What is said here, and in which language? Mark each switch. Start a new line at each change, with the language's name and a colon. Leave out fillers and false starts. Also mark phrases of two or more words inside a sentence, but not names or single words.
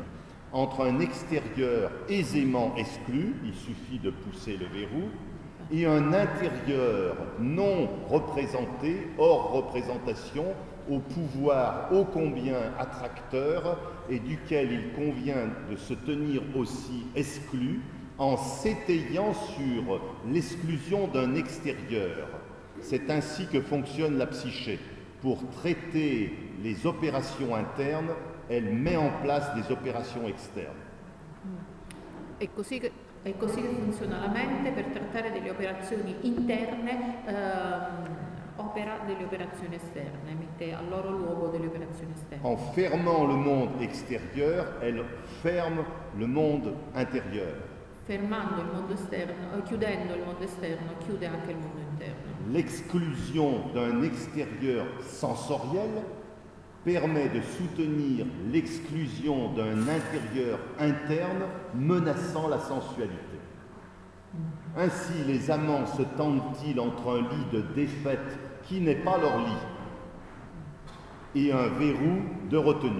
French: Entre un extérieur aisément exclu, il suffit de pousser le verrou, et un intérieur non représenté, hors représentation, au pouvoir ô combien attracteur et duquel il convient de se tenir aussi exclu en s'étayant sur l'exclusion d'un extérieur. C'est ainsi que fonctionne la psyché. Pour traiter les opérations internes, elle met en place des opérations externes.
Italian: È così che funziona la mente. Per trattare delle operazioni interne opera delle operazioni esterne, mette al loro luogo delle operazioni esterne.
French: En fermant le monde extérieur, elle ferme le monde intérieur.
Italian: Fermando il mondo esterno, chiudendo il mondo esterno, chiude anche il mondo interno.
French: L'exclusion d'un extérieur sensoriel permet de soutenir l'exclusion d'un intérieur interne menaçant la sensualité. Ainsi, les amants se tendent-ils entre un lit de défaite qui n'est pas leur lit et un verrou de retenue.